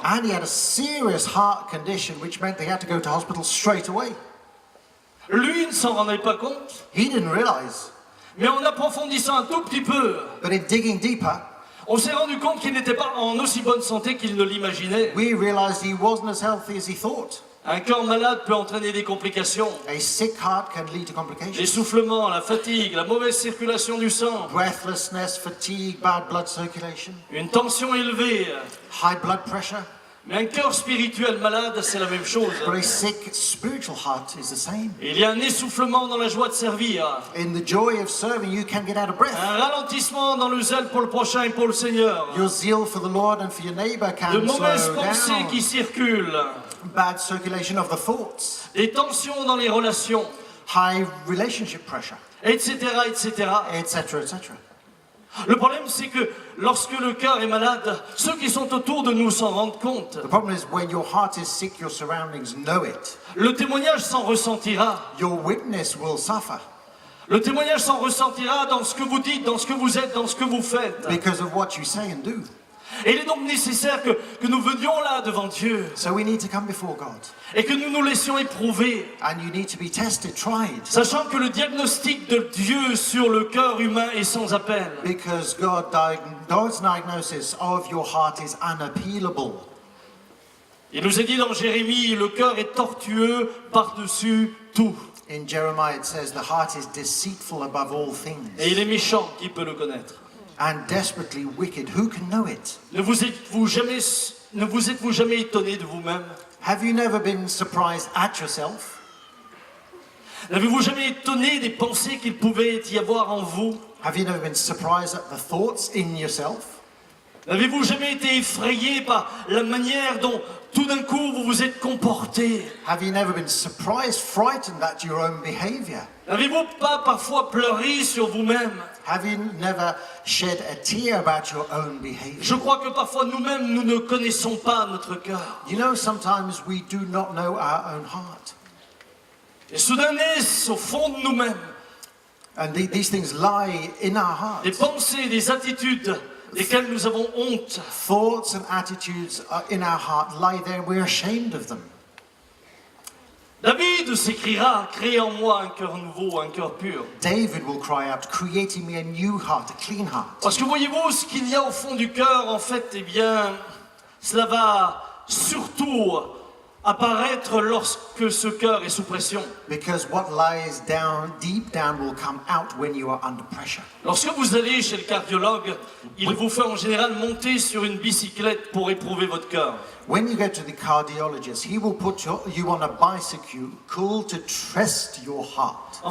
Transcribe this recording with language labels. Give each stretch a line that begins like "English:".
English: And he had a serious heart condition, which meant they had to go to hospital straight away.
French: Lui ne s'en rendait pas compte,
English: He didn't realize,
French: mais en approfondissant un tout petit peu,
English: but in digging deeper,
French: on s'est rendu compte qu'il n'était pas en aussi bonne santé qu'il ne l'imaginait.
English: we realized he wasn't as healthy as he thought.
French: Un cœur malade peut entraîner des complications.
English: A sick heart can lead to complications.
French: L'essoufflement, la fatigue, la mauvaise circulation du sang,
English: Breathlessness, fatigue, bad blood circulation,
French: une tension élevée.
English: high blood pressure.
French: Mais un cœur spirituel malade, c'est la même chose.
English: But a sick spiritual heart is the same.
French: Il y a un essoufflement dans la joie de servir,
English: In the joy of serving, you can get out of breath.
French: un ralentissement dans le zèle pour le prochain et pour le Seigneur,
English: Your zeal for the Lord and for your neighbor
French: de
English: can
French: mauvaises
English: slow
French: pensées
English: down.
French: qui circulent,
English: Bad circulation of the thoughts,
French: des tensions dans les relations,
English: high relationship pressure,
French: etc., etc.
English: etc., etc.
French: Le problème, c'est que lorsque le cœur est malade, ceux qui sont autour de nous s'en rendent compte.
English: The problem is when your heart is sick, your surroundings know it.
French: Le témoignage s'en ressentira.
English: Your witness will suffer
French: Le témoignage s'en ressentira dans ce que vous dites, dans ce que vous êtes, dans ce que vous faites.
English: because of what you say and do.
French: Et il est donc nécessaire que nous venions là devant Dieu
English: So we need to come before God.
French: et que nous nous laissions éprouver,
English: And you need to be tested, tried.
French: sachant que le diagnostic de Dieu sur le cœur humain est sans appel.
English: Because God's diagnosis of your heart is unappealable.
French: Il nous est dit dans Jérémie, le cœur est tortueux par-dessus tout.
English: In Jeremiah it says the heart is deceitful above all things
French: Et il est méchant, qui peut le connaître?
English: and desperately wicked. Who can know it?
French: Ne vous êtes-vous jamais étonné de vous-même?
English: Have you never been surprised at yourself?
French: N'avez-vous jamais étonné des pensées qu'il pouvait y avoir en vous?
English: Have you never been surprised at the thoughts in yourself?
French: N'avez-vous jamais été effrayé par la manière dont tout d'un coup vous vous êtes comporté?
English: Have you never been surprised, frightened at your own behavior?
French: N'avez-vous pas parfois pleuré sur vous-même?
English: Have you never shed a tear about your own behavior?
French: Je crois que parfois nous-mêmes, nous ne connaissons pas notre cœur.
English: You know, sometimes we do not know our own heart.
French: Et soudain naissent au fond de nous-mêmes
English: And these things lie in our
French: des
English: hearts.
French: pensées, des attitudes desquelles nous avons honte.
English: Thoughts and attitudes are in our heart lie there and we're ashamed of them.
French: David s'écriera, créez en moi un cœur nouveau, un cœur pur.
English: David will cry out, creating me a new heart, a clean heart.
French: Parce que voyez-vous, ce qu'il y a au fond du cœur, en fait, eh bien, cela va surtout apparaître lorsque ce cœur est sous pression.
English: Because what lies down, deep down, will come out when you are under pressure.
French: Lorsque vous allez chez le cardiologue, il vous fait en général monter sur une bicyclette pour éprouver votre cœur.
English: When you go to the cardiologist, he will put you on a bicycle to test your heart.